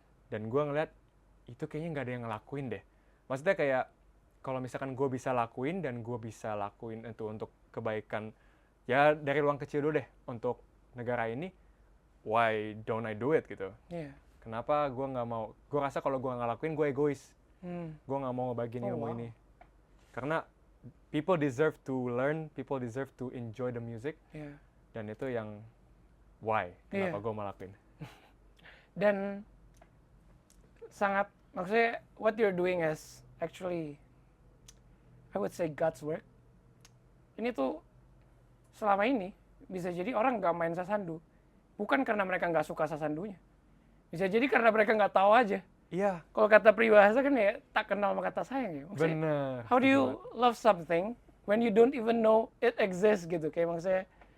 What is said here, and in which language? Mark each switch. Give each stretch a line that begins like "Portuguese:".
Indonesian: Dan gue ngeliat itu kayaknya nggak ada yang ngelakuin deh. Maksudnya kayak kalau misalkan gue bisa lakuin dan gue bisa lakuin itu untuk kebaikan ya dari ruang kecil dulu deh untuk negara ini,
English: why don't I do it
Indonesian: gitu? Kenapa gue nggak mau? Gue rasa kalau gue nggak lakuin gue egois. Gue nggak mau ngebagiin ilmu ini. Karena
English: people deserve to learn, people deserve to enjoy the music.
Indonesian: Dan itu yang why kenapa gue mau lakuin. Dan sangat, maksudnya
English: what you're doing is actually, I would say God's work.
Indonesian: Ini tuh selama ini bisa jadi orang nggak main sasandu bukan karena mereka nggak suka sasandunya, bisa jadi karena mereka nggak tahu aja. Iya, Kalau kata peribahasa kan ya tak kenal maka tak sayang ya. Maksudnya, bener.
English: how do you love something when you don't even know it exists
Indonesian: gitu, kayak maksudnya.